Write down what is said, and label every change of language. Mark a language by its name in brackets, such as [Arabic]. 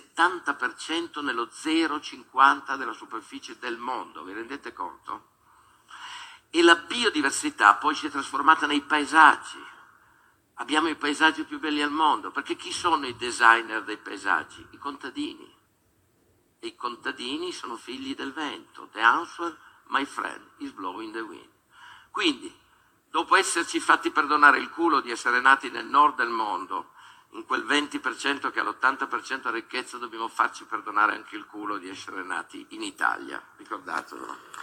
[Italian] 70% nello 0,50% della superficie del mondo, vi rendete conto? E la biodiversità poi si è trasformata nei paesaggi. Abbiamo i paesaggi più belli al mondo, perché chi sono i designer dei paesaggi? I contadini. E i contadini sono figli del vento. [English] The answer, my friend, is blowing the wind. [Italian] Quindi, dopo esserci fatti perdonare il culo di essere nati nel nord del mondo, in quel 20% che ha l'80% ricchezza, dobbiamo farci perdonare anche il culo di essere nati in Italia. Ricordatelo.